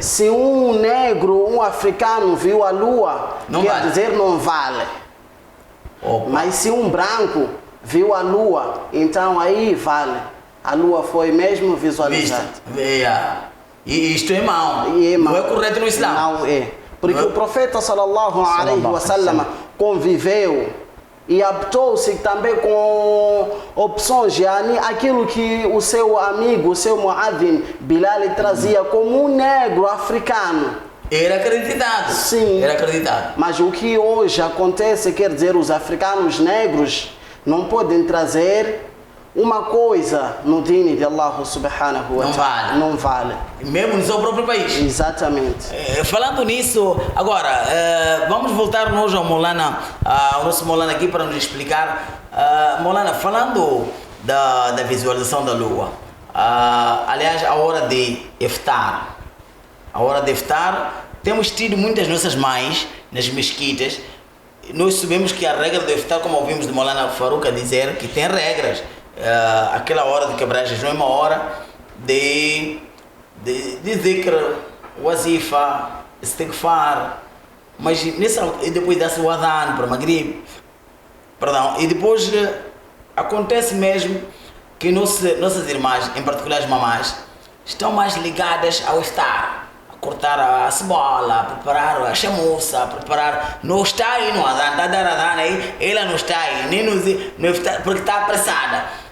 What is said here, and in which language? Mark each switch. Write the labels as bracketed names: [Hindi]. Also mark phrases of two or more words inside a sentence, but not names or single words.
[Portuguese] Se um negro, um africano viu a lua, Não quer vale. dizer não vale. Opa. Mas se um branco viu a lua, então aí vale. A lua foi mesmo visualizada. Vista. E isto é mau. E Não é correto no Islã. Não é. Porque o profeta [Arabic] صلى الله عليه وسلم [Portuguese] conviveu e optou-se também com opções, aquilo que o seu amigo, o seu muadhin Bilal trazia como um negro africano. Era acreditado. Sim. Era acreditado. Mas o que hoje acontece, quer dizer, os africanos negros não podem trazer uma coisa no dini de [Arabic] الله سبحانه وتعالى. [Portuguese] Não vale. Mesmo no seu próprio país. Exatamente. Falando nisso, agora, vamos voltar hoje ao Molana, ao nosso Molana aqui para nos explicar. Molana, falando da visualização da lua, aliás, a hora de iftar. A hora de iftar, temos tido muitas nossas mães nas mesquitas. Nós sabemos que a regra do iftar, como ouvimos de Molana Faruq dizer, que tem regras. Aquela hora de quebrar jejum é uma hora de [Arabic] ذكر، وظيفة، استغفار, [Portuguese] mas e depois dá-se o adhan para Maghrib, perdão, e depois acontece mesmo que nossas irmãs, em particular as mamás, estão mais ligadas ao iftar, a cortar a cebola, a preparar a chamuça, a preparar, não está aí no adhan, está a dar adhan aí, ela não está aí, nem no iftar, porque está apressada.